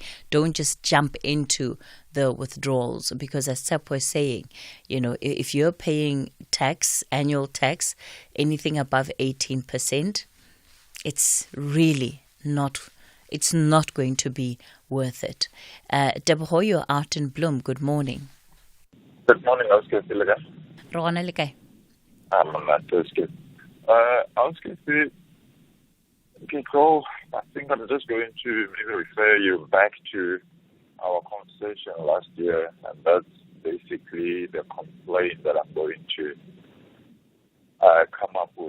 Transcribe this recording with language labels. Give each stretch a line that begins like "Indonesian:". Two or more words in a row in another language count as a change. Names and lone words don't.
English: Don't just jump into the withdrawals, because as Tsepo is saying, you know, if you're paying tax, annual tax, anything above 18%, it's really not. It's not going to be worth it. Deborah, you're out in Bloem. Good morning. Good morning, Oscar.
Southern Sotho: Rona le kae?
English: I'm not Oscar. Oscar, I think I'm just going to maybe refer you back to our conversation last year, and that's basically the complaint that I'm going to come up with.